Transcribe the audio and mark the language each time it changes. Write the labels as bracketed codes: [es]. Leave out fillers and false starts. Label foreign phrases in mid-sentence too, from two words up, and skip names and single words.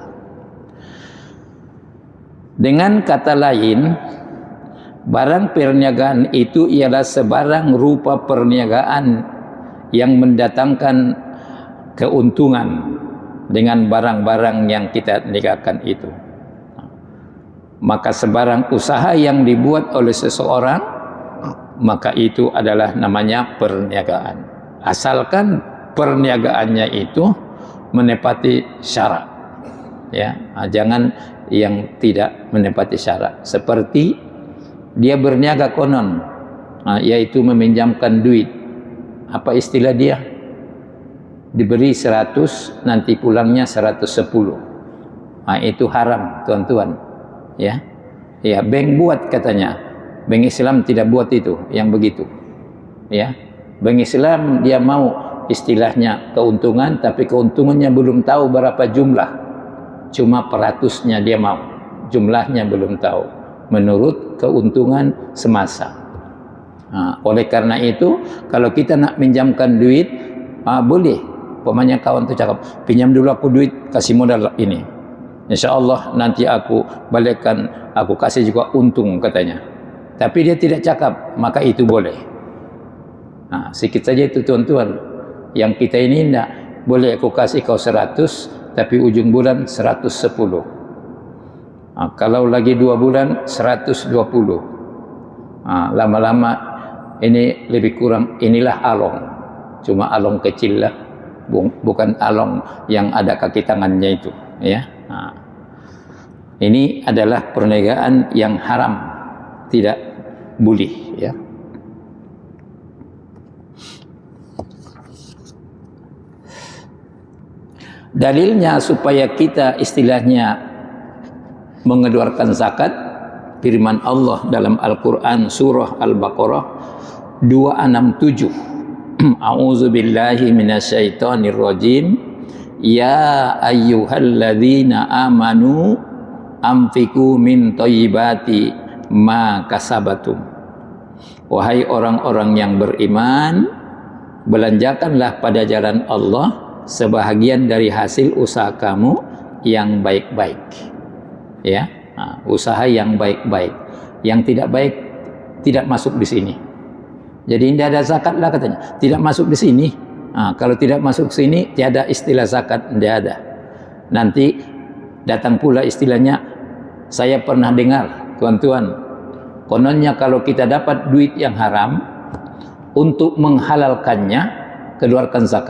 [ms] Dengan kata lain, barang perniagaan itu ialah sebarang rupa perniagaan yang mendatangkan keuntungan dengan barang-barang yang kita niagakan itu. Maka sebarang usaha yang dibuat oleh seseorang, maka itu adalah namanya perniagaan, asalkan perniagaannya itu menepati syarat, ya. Jangan yang tidak menepati syarat, seperti dia berniaga konon, yaitu meminjamkan duit, apa istilah dia, diberi 100 nanti pulangnya 110, itu haram tuan-tuan, ya. Ya, bank buat katanya Bank Islam tidak buat itu, yang begitu. Ya, Bank Islam dia mau istilahnya keuntungan, tapi keuntungannya belum tahu berapa jumlah. Cuma peratusnya dia mau, jumlahnya belum tahu. Menurut keuntungan semasa. Nah, oleh karena itu, kalau kita nak minjamkan duit, boleh. Pemanya kawan tu cakap, pinjam dulu aku duit, kasih modal ini. [ar] إن شاء الله [ms] nanti aku balikkan, aku kasih juga untung katanya. Tapi dia tidak cakap, maka itu boleh. Nah, sikit saja itu tuan-tuan. Yang kita ini tidak boleh aku kasih kau 100, tapi ujung bulan 110. Nah, kalau lagi 2 bulan 120. Nah, lama-lama ini lebih kurang, inilah along. Cuma along kecil lah, bukan along yang ada kaki tangannya itu. Ya. Nah, ini adalah perniagaan yang haram, tidak boleh. Ya. Dalilnya supaya kita istilahnya mengeluarkan zakat, firman Allah dalam Al-Quran surah Al-Baqarah 267. [ar] أعوذ بالله من الشيطان الرجيم. يا أيها الذين آمنوا أنفقوا من طيبات ما كسبتم. [ms] Wahai orang-orang yang beriman, belanjakanlah pada jalan Allah sebahagian dari hasil usaha kamu yang baik-baik. Ya, usaha yang baik-baik. Yang tidak baik tidak masuk di sini. Jadi tidak ada zakat lah katanya. Tidak masuk di sini. Kalau tidak masuk sini, tiada istilah zakat, tidak ada. Nanti datang pula istilahnya, saya pernah dengar, tuan-tuan, kononnya kalau kita dapat duit yang haram, untuk menghalalkannya, keluarkan zakat.